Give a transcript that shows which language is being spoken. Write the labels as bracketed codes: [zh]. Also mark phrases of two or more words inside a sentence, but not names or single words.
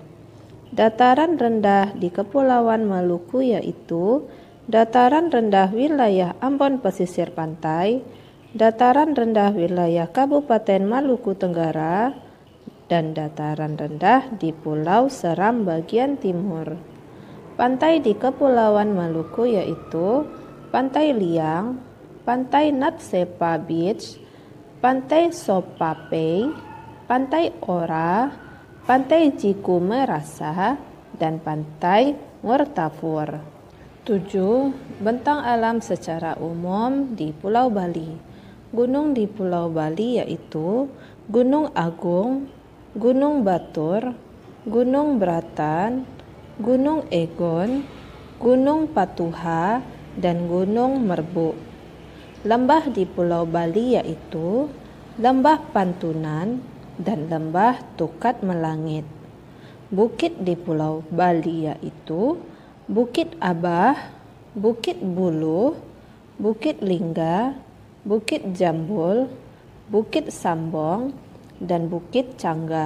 [id] Dataran rendah di Kepulauan Maluku yaitu dataran rendah wilayah Ambon pesisir pantai, dataran rendah wilayah Kabupaten Maluku Tenggara, dan dataran rendah di Pulau Seram bagian timur. Pantai di Kepulauan Maluku yaitu Pantai Liang, Pantai Natsepa Beach, Pantai Sopapei, Pantai Ora, Pantai Jiku Merasa, dan Pantai Ngurtafur. 7. Bentang alam secara umum di Pulau Bali. Gunung di Pulau Bali yaitu Gunung Agung, Gunung Batur, Gunung Bratan, Gunung Egon, Gunung Patuha, dan Gunung Merbuk. Lembah di Pulau Bali yaitu Lembah Pantunan dan Lembah Tukat Melangit. Bukit di Pulau Bali yaitu Bukit Abah, Bukit Buluh, Bukit Lingga, Bukit Jambul, Bukit Sambong, dan Bukit Canggah.